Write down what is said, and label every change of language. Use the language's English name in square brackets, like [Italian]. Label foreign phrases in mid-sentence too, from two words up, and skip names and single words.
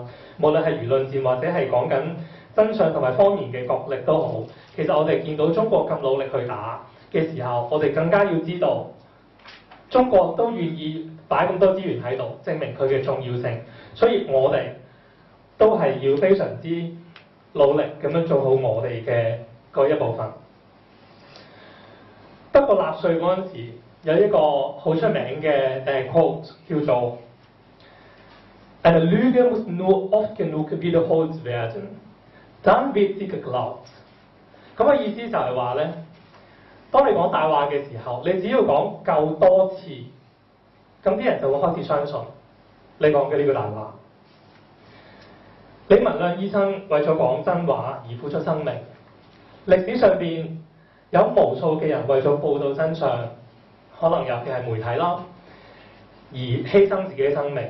[Cantonese] 無論係輿論戰或者係講緊真相同埋謊言嘅角力都好，其實我哋見到中國咁努力去打嘅時候，我哋更加要知道中國都願意擺咁多資源喺度，證明佢嘅重要性。所以我哋都係要非常之努力咁樣做好我哋嘅嗰一部分。德國納粹嗰陣時，有一個好出名嘅quote 叫做 [German] Eine Lüge muss nur oft genug wiederholt werden, dann wird sie geglaubt。 [Cantonese] 咁嘅意思就係話咧，當你講大話嘅時候，你只要講夠多次，咁啲人就會開始相信你講嘅呢個大話。李文亮醫生為咗講真話而付出生命，歷史上邊有無數嘅人為咗報導真相，可能尤其係媒體啦，而犧牲自己嘅生命。